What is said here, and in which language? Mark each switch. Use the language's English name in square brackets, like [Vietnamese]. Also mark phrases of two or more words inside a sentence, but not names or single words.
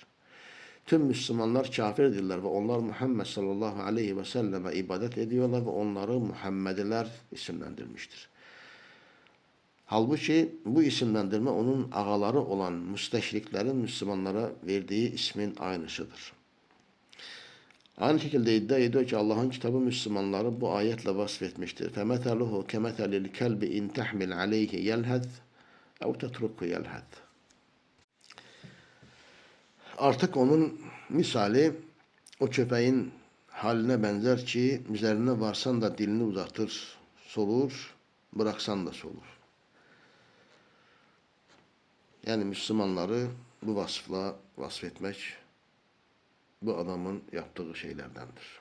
[Turkish] Tüm Müslümanlar kafirdirler ve onlar Muhammed [Arabic] صلى الله عليه وسلم [Turkish] ibadet ediyorlar ve onları Muhammediler isimlendirmiştir. Halbuki bu isimlendirme onun ağaları olan müsteşriklerin Müslümanlara verdiği ismin aynısıdır. Aynı şekilde iddia ediyor ki Allah'ın kitabı Müslümanları bu ayetle vasfetmiştir. [Arabic] فَمَثَلُهُ كَمَثَلِ الْكَلْبِ اِنْ تَحْمِلْ عَلَيْهِ يَلْهَثْ اَوْ تَتْرُكُ يَلْهَثْ. [Turkish] Artık onun misali o köpeğin haline benzer ki üzerine varsan da dilini uzatır, solur, bıraksan da solur. Yani Müslümanları bu vasıfla vasfetmek bu adamın yaptığı şeylerdendir.